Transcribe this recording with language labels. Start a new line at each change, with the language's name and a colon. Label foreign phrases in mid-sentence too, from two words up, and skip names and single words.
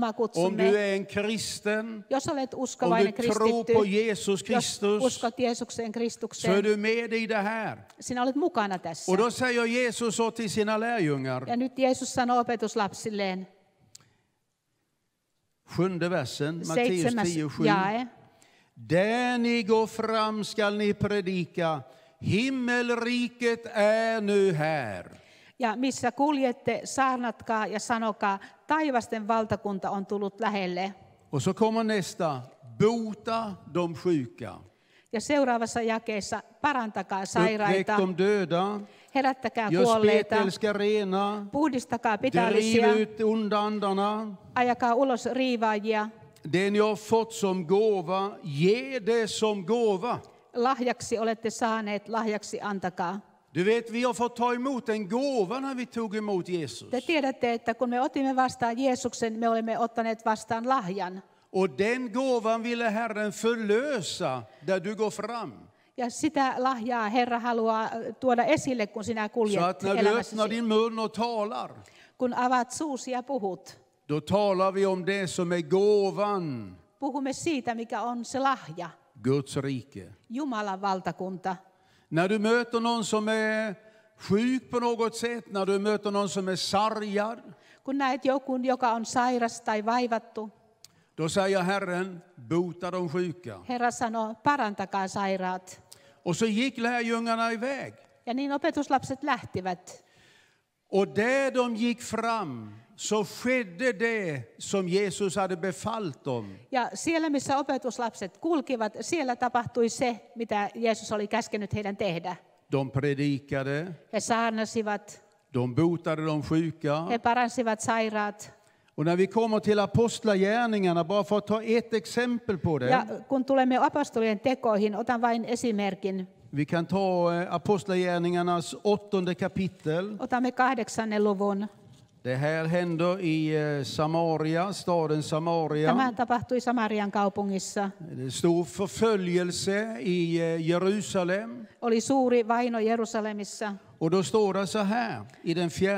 Swedish: Om
Finnish: kutsumme.
Swedish: du är en kristen,
Finnish: Jos olet
Swedish: om
Finnish: uskovainen
Swedish: du tror
Finnish: kristitty,
Swedish: på Jesus
Finnish: jos
Swedish: Kristus,
Finnish: uskot Jeesukseen
Swedish: så är
Finnish: Kristukseen,
Swedish: du med i det här.
Finnish: sinä olet mukana tässä.
Swedish: Och då säger Jesus så till sina lärjungar,
Finnish: Ja nyt Jeesus sanoo opetuslapsilleen,
Swedish: 7:e versen, Matteus
Finnish: 7.
Swedish: 10:7.
Finnish: jae.
Swedish: Där ni går fram skall ni predika, himmelriket är nu här.
Finnish: Ja missä kuljette, saarnatkaa ja sanokaa, taivasten valtakunta on tullut lähelle.
Swedish: Och så kommer nästa, bota de sjuka.
Finnish: Ja seuraavassa jakeessa, parantakaa
Swedish: Uppväck
Finnish: sairaita,
Swedish: de döda,
Finnish: herättäkää
Swedish: gör
Finnish: kuolleita,
Swedish: spetälska rena,
Finnish: puhdistakaa
Swedish: driv
Finnish: pitällisiä,
Swedish: ut onda andarna.
Finnish: ajakaa ulos riivaajia,
Swedish: Det ni har fått som gåva, ge det som gåva.
Finnish: lahjaksi olette saaneet, lahjaksi antakaa.
Swedish: Du vet, vi har fått ta emot en gåva när vi tog emot Jesus.
Finnish: Te tiedätte, että kun me otimme vastaan Jeesuksen, me olemme ottaneet vastaan lahjan.
Swedish: Och den gåvan ville Herren förlösa där du går fram.
Finnish: Ja sitä lahjaa Herra haluaa tuoda esille, kun sinä
Swedish: Så
Finnish: kuljet
Swedish: att när du öppnar
Finnish: elämässäsi.
Swedish: din mun och talar,
Finnish: Kun avaat suusi ja puhut,
Swedish: då talar vi om det som är gåvan,
Finnish: puhumme siitä, mikä on se lahja,
Swedish: Guds rike.
Finnish: Jumalan valtakunta.
Swedish: När du möter någon som är sjuk på något sätt, när du möter någon som är sargad,
Finnish: Kun näet jonkun, joka on sairas tai vaivattu,
Swedish: då säger Herren, bota de sjuka.
Finnish: Herra sanoo, parantakaa sairaat.
Swedish: Och så gick lärjungarna iväg.
Finnish: Ja niin opetuslapset lähtivät.
Swedish: Och där de gick fram så skedde det som Jesus hade befallt dem.
Finnish: Ja siellä, missä opetuslapset kulkivat, siellä tapahtui se, mitä Jeesus oli käskenyt heidän tehdä.
Swedish: De predikade,
Finnish: He saarnasivat,
Swedish: de botade de sjuka.
Finnish: he paransivat sairaat.
Swedish: Och när vi kommer till apostlagärningarna, bara för att ta ett exempel på
Finnish: Ja
Swedish: det.
Finnish: kun tulemme apostolien tekoihin, otan vain esimerkin.
Swedish: Vi kan ta apostlagärningarnas 8:e kapitel.
Finnish: Otamme 8. luvun.
Swedish: Det här händer i Samaria, staden Samaria.
Finnish: Tämä tapahtui Samarian kaupungissa.
Swedish: Det är stor förföljelse i Jerusalem.
Finnish: Oli suuri vaino Jerusalemissa.
Swedish: Och då står det så här i den 4:e